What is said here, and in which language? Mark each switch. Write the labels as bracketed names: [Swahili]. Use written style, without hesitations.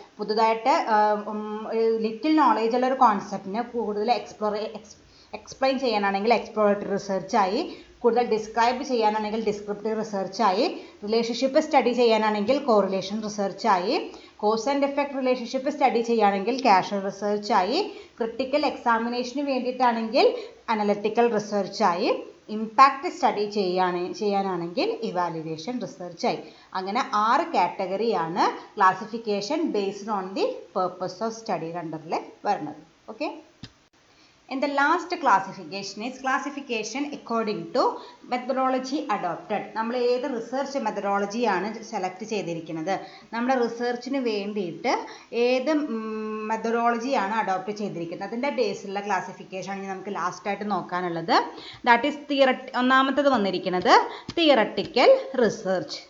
[Malayalam] പുതുതായിട്ട് little knowledge ഉള്ള ഒരു കോൺസെപ്റ്റിനെ കൂടുതൽ എക്സ്പ്ലെയിൻ ചെയ്യാനാണെങ്കിൽ എക്സ്പ്ലോറേറ്ററി റിസർച്ചായി, കൂടുതൽ ഡിസ്ക്രൈബ് ചെയ്യാനാണെങ്കിൽ ഡിസ്ക്രിപ്റ്റീവ് റിസർച്ചായി, റിലേഷൻഷിപ്പ് സ്റ്റഡി ചെയ്യാനാണെങ്കിൽ correlation റിസർച്ചായി, cause and effect relationship study ചെയ്യുകയാണെങ്കിൽ casual റിസർച്ചായി, critical എക്സാമിനേഷന് വേണ്ടിയിട്ടാണെങ്കിൽ analytical റിസർച്ചായി, impact study ചെയ്യാനാണെങ്കിൽ ഇവാലുവേഷൻ റിസർച്ചായി. അങ്ങനെ 6 കാറ്റഗറിയാണ് classification based on the purpose of സ്റ്റഡിയുടെ അണ്ടറിൽ വരുന്നത്. [English] Okay, and the last classification is classification according to methodology adopted. [Malayalam] നമ്മൾ ഏത് research മെത്തഡോളജിയാണ് select ചെയ്തിരിക്കുന്നത്, നമ്മുടെ റിസർച്ചിന് വേണ്ടിയിട്ട് ഏത് മെത്തഡോളജിയാണ് അഡോപ്റ്റ് ചെയ്തിരിക്കുന്നത്, അതിൻ്റെ ബേസിലുള്ള ക്ലാസിഫിക്കേഷൻ ആണ് നമുക്ക് ലാസ്റ്റായിട്ട് നോക്കാനുള്ളത്. ദാറ്റ് ഈസ് ഒന്നാമത്തത് വന്നിരിക്കുന്നത് തിയറട്ടിക്കൽ റിസർച്ച്.